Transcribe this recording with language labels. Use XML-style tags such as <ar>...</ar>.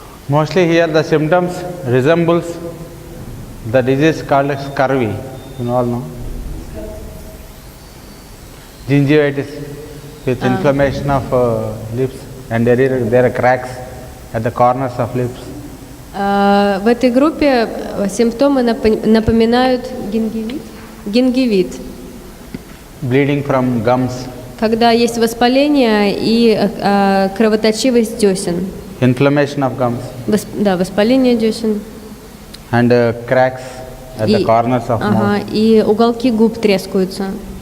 <en>Mostly here the symptoms resembles the disease called scurvy. You all know. Gingivitis with inflammation of lips and there are cracks at the corners of lips.</en> <ru>В этой группе симптомы напоминают гингивит.</ru> <en>Bleeding from gums.</en> <ru>Когда есть воспаление и кровоточивость десен.</ru> <en>Inflammation of gums.</en> <ru>Да, воспаление десен.</ru> <en>And cracks at the corners of mouth.</en> <ru>И уголки губ трескаются.</ru>